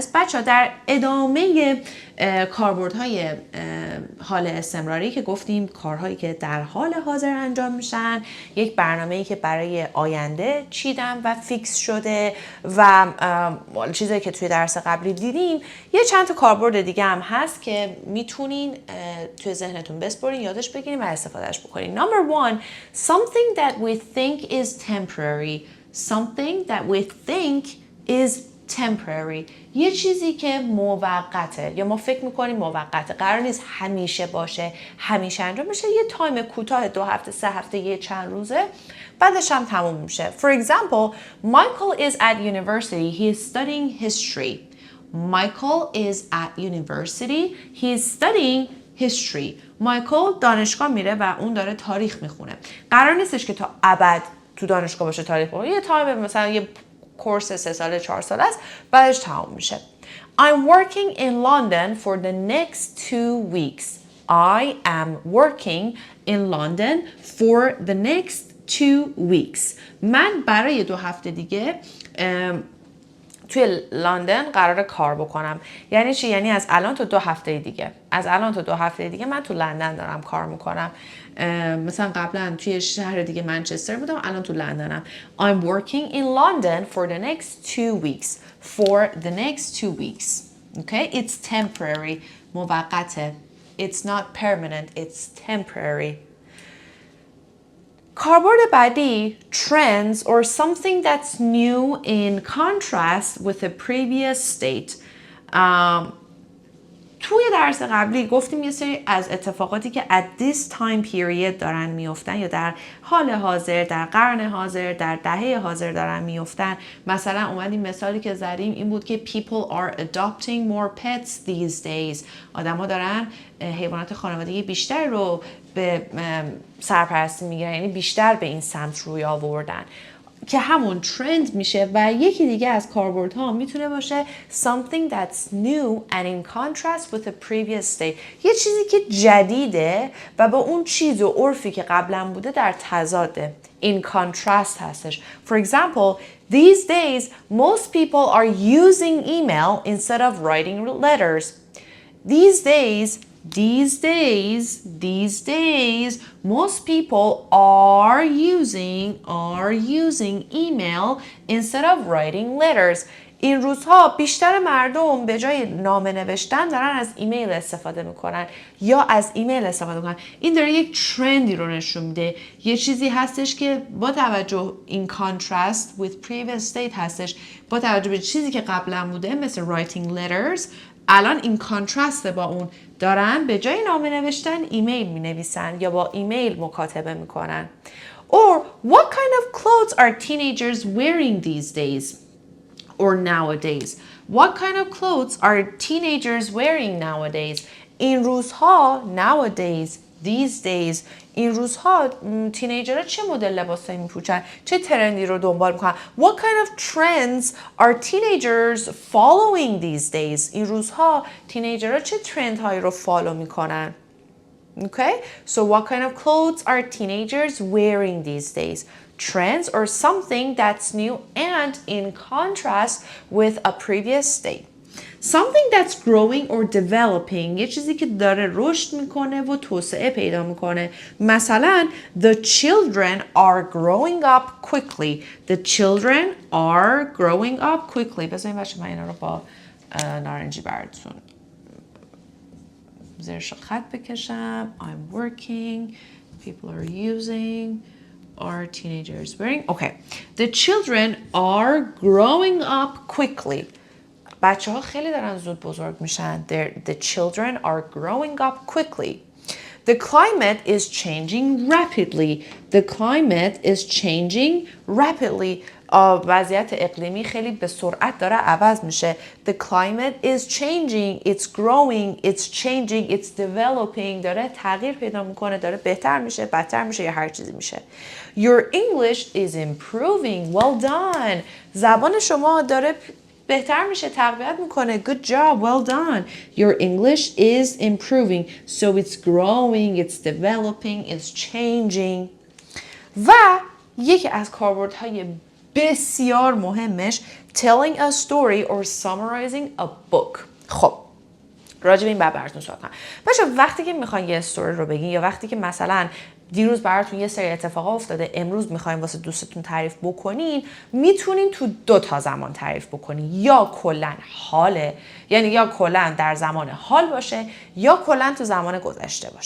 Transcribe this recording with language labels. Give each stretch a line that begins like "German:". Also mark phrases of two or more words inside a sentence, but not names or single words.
Persian: بچه‌ها در ادامه کاربردهای حال استمراری که گفتیم کارهایی که در حال حاضر انجام میشن، یک برنامه‌ای که برای آینده چیدم و فیکس شده و چیزایی که توی درس قبلی دیدیم، یه چند تا کاربرد دیگه هم هست که میتونین توی ذهنتون بسپرین، یادش بگیرین و استفادهش بکنین.
English: Number one, something that we think is temporary. Something that we think is temporary.
Persian: یه چیزی که موقته یا ما فکر میکنیم موقته، قرار نیست همیشه باشه، همیشه انجام بشه، یه تایم کوتاه 2 هفته 3 هفته یه چند روزه، بعدش هم تموم میشه.
English: For example, Michael is at university. He is studying history. Michael is at university. He is studying history.
Persian: Michael دانشگاه میره و اون داره تاریخ میخونه. قرار نیستش که تا ابد تو دانشگاه باشه تاریخ بخونه. یه تایم مثلا یه کورس 3 ساله 4 ساله است، بعدش تمام میشه.
English: I'm working in London for the next 2 weeks. I am working in London for the next 2 weeks.
Persian: من برای 2 هفته دیگه توی لندن قراره کار بکنم. یعنی چی؟ یعنی از الان تا 2 هفته دیگه. از الان تا 2 هفته دیگه من تو لندن دارم کار میکنم. مثلا قبلا توی شهر دیگه منچستر بودم، الان تو لندنم.
English: I'm working in London for the next 2 weeks. For the next 2 weeks. Okay? It's temporary. موقته. It's not permanent. It's temporary.
Persian: کاربرد بعدی
English: trends or something that's new in contrast with the previous state.
Persian: توی درس قبلی گفتیم یه سری از اتفاقاتی که
English: at this time period
Persian: دارن میافتن یا در حال حاضر، در قرن حاضر، در دهه حاضر دارن میافتن. مثلا اومدیم مثالی که زدیم این بود که
English: people are adopting more pets these days.
Persian: آدم‌ها دارن حیوانات خانوادگی بیشتر رو به سرپرستی میگیرن، یعنی بیشتر به این سمت روی آوردن که همون ترند میشه. و یکی دیگه از کاربردها میتونه باشه
English: something that's new and in contrast with the previous state.
Persian: یه چیزی که جدیده و با اون چیز و عرفی که قبلا بوده در تضاده.
English: In contrast هستش. For example, these days most people are using email instead of writing letters. These days, most people are using email instead of writing letters.
Persian: این روزها بیشتر مردم به جای نامه نوشتن دارن از ایمیل استفاده میکنن یا از ایمیل استفاده میکنن. این داره یک ترندی رو نشون میده. یه چیزی هستش که با توجه
English: in contrast with previous state
Persian: هستش، با توجه به چیزی که قبلا بوده مثل
English: writing letters،
Persian: الان این کانترست با اون دارن به جای نامه نوشتن ایمیل می نویسن یا با ایمیل مکاتبه میکنن.
English: Or what kind of clothes are teenagers wearing these days or nowadays? What kind of clothes are teenagers wearing nowadays?
Persian: این روزها
English: nowadays these days
Persian: این روزها تینیجرها چه مدل لباسایی میپوشن، چه ترندی رو دنبال میکنن.
English: What kind of trends are teenagers following these days؟
Persian: این روزها تینیجرها چه ترندهایی رو فالو میکنن.
English: Okay, so what kind of clothes are teenagers wearing these days? Trends or something that's new and in contrast with a previous state. Something that's growing or developing،
Persian: یه چیزی که داره رشد میکنه و توسعه پیدا میکنه.
English: مثلا the children are growing up quickly. The children are growing up quickly.
Persian: بذارین بچه من اینا رو با نارنجی براتون زیرش خط بکشم.
English: I'm working. People are using. Are teenagers wearing? Okay. The children are growing up quickly.
Persian: بچه ها خیلی دارن زود بزرگ میشن.
English: The children are growing up quickly. The climate is changing rapidly. The climate is changing rapidly.
Persian: وضعیت اقلیمی خیلی به سرعت داره عوض میشه.
English: The climate is changing. It's growing. It's changing. It's developing.
Persian: داره تغییر پیدا میکنه. داره بهتر میشه. بدتر میشه یا هر چیزی میشه.
English: Your English is improving. Well done.
Persian: زبان شما داره بهتر میشه، تقویت میکنه.
English: Good job, well done. Your English is improving. So it's growing, it's developing, it's changing.
Persian: و یکی از کاربردهای بسیار مهمش
English: telling a story or summarizing a book.
Persian: خب راجع به این براتون صحبت کنم. بچه وقتی که میخواین یه استوری رو بگین یا وقتی که مثلا دیروز براتون یه سری اتفاقا افتاده امروز میخواین واسه دوستتون تعریف بکنین، میتونین تو 2 تا زمان تعریف بکنین. یا کلا حاله، یعنی یا کلا در زمان حال باشه یا کلا تو زمان گذشته باشه.